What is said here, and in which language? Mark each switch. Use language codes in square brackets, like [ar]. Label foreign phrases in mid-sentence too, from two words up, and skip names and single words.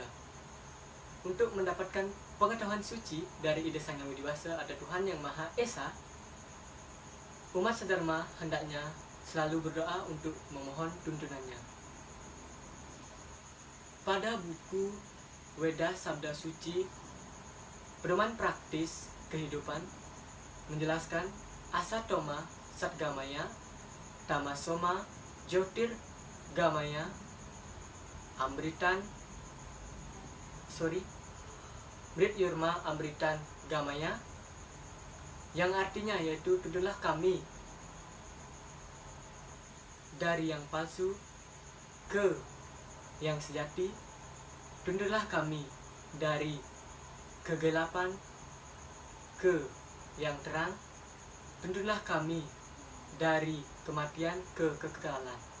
[id] Untuk mendapatkan pengetahuan suci dari Ida Sang Hyang Widiwasa, ada Tuhan yang Maha Esa, umat sedharma hendaknya selalu berdoa untuk memohon tuntunannya. Pada buku Weda Sabda Suci, pedoman praktis kehidupan menjelaskan [sa] Asatoma Satgamaya, Tamasoma Jyotir Gamaya, Mrit Yurma Amritan Gamaya, [id] yang artinya yaitu tuntunlah kami dari yang palsu ke yang sejati, tuntunlah kami dari kegelapan ke yang terang, tuntunlah kami dari kematian ke kekekalan.